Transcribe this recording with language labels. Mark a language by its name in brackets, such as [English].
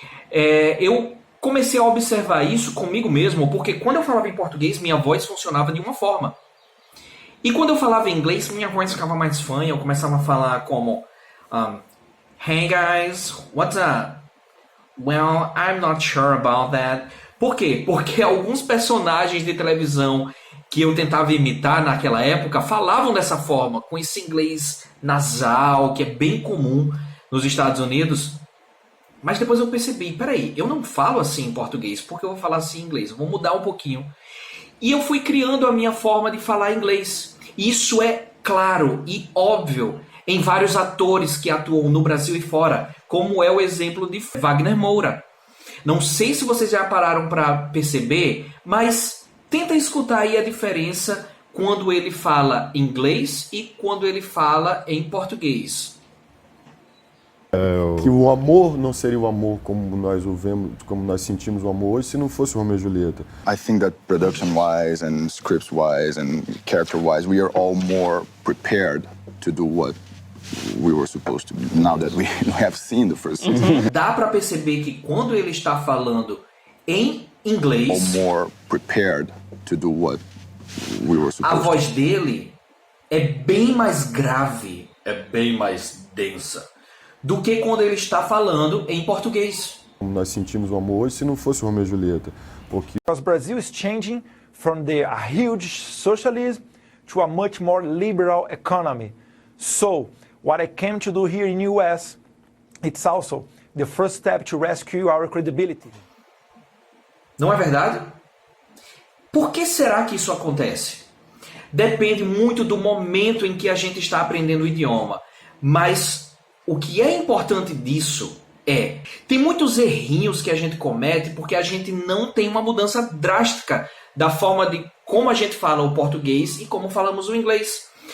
[Portuguese] Eu comecei a observar isso comigo mesmo, porque quando eu falava em português, minha voz funcionava de uma forma. E quando eu falava em inglês, minha voz ficava mais fã, eu começava a falar como [English] Hey guys, what's up? Well, I'm not sure about that. [Portuguese] Por quê? Porque alguns personagens de televisão que eu tentava imitar naquela época falavam dessa forma, com esse inglês nasal, que é bem comum nos Estados Unidos. Mas depois eu percebi, peraí, eu não falo assim em português, porque eu vou falar assim em inglês, eu vou mudar um pouquinho. E eu fui criando a minha forma de falar inglês. Isso é claro e óbvio em vários atores que atuam no Brasil e fora, como é o exemplo de Wagner Moura. Não sei se vocês já pararam para perceber, mas tenta escutar aí a diferença quando ele fala inglês e quando ele fala em português. Que o amor não seria o amor como nós o vemos, como nós sentimos o amor hoje se não fosse Romeu e Julieta. [English] I think that production-wise and scripts-wise and character-wise, we are all more prepared to do what we were supposed to do, now that we have seen the first season. [Portuguese] Dá para perceber que quando ele está falando em inglês, [English] All more prepared to do what we were [Portuguese] a [English] supposed to [Portuguese] voz dele é bem mais grave, é bem mais densa do que quando ele está falando em português. Como nós sentimos o amor hoje se não fosse Romeu e Julieta. Porque [English] Because Brazil is changing from a huge socialism to a much more liberal economy. So, what I came to do here in US, it's also the first step to rescue our credibility. [Portuguese] Não é verdade? Por que será que isso acontece? Depende muito do momento em que a gente está aprendendo o idioma. Mas o que é importante disso tem muitos errinhos que a gente comete porque a gente não tem uma mudança drástica da forma de como a gente fala o português e como falamos o inglês.